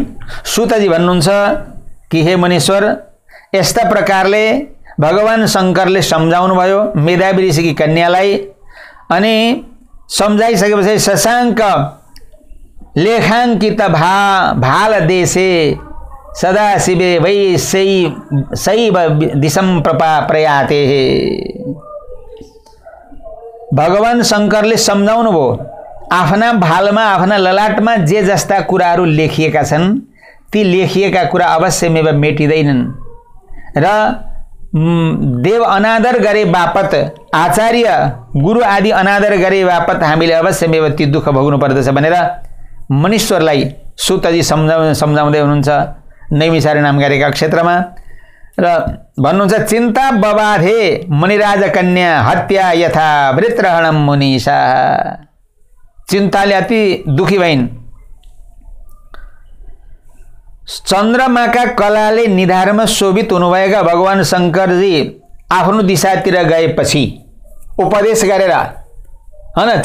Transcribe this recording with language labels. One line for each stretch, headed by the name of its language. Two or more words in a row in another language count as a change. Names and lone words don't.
Nepali: सुतजी भन्नुहुन्छ कि हे मुनीश्वर, यस्ता प्रकारले भगवान शङ्करले सम्झाउनु भयो मेधावी ऋषिकी कन्यालाई, अनि सम्झाइसकेपछि
Sanskrit: शशाङ्क लेखाङ्कित भाल देशे सदा शिवे वै शैव दिशं प्रयाते।
Nepali: भगवान शङ्करले सम्झाउनु भयो आफ्ना भालमा, आफ्ना ललाटमा जे जस्ता कुराहरू लेखिएका छन् ती लेखिएका कुरा अवश्यमेव मेटिँदैनन् र देव अनादर गरे बापत, आचार्य गुरु आदि अनादर गरे बापत हामीले अवश्यमेव ती दुःख भोग्नु पर्दछ भनेर मुनीश्वरलाई सुतजी सम्झाउँदै हुनुहुन्छ नैमिसारण्य नाम गरेका क्षेत्रमा। र भन्नुहुन्छ
Sanskrit: चिन्ता बबाधे मुनिराज कन्या हत्या यथा वृत्रहणम मुनिषा।
Nepali: चिन्ताले अति दुखी भइन्। चन्द्रमाका कलाले निधारमा शोभित हुनुभएका भगवान शङ्करजी आफ्नो दिशातिर गएपछि उपदेश गरेर, हैन,